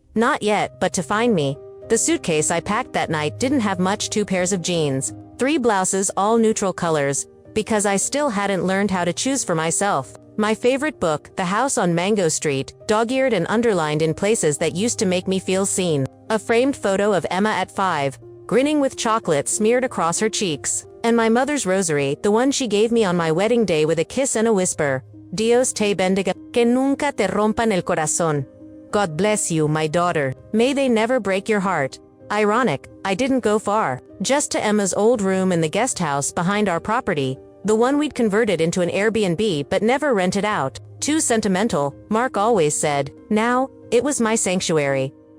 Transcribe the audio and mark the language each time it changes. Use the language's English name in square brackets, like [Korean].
[English] Not yet, but to find me. The suitcase I packed that night didn't have much: 2 pairs of jeans, 3 blouses, all neutral colors, because I still hadn't learned how to choose for myself. My favorite book, The House on Mango Street, dog-eared and underlined in places that used to make me feel seen. A framed photo of Emma at 5, grinning with chocolate smeared across her cheeks. And my mother's rosary, the one she gave me on my wedding day, with a kiss and a whisper. [Spanish] Dios te bendiga, que nunca te rompan el corazón. [English] God bless you, my daughter. May they never break your heart. Ironic, I didn't go far. Just to Emma's old room in the guest house behind our property, the one we'd converted into an Airbnb but never rented out. Too sentimental, Mark always said. Now, it was my sanctuary.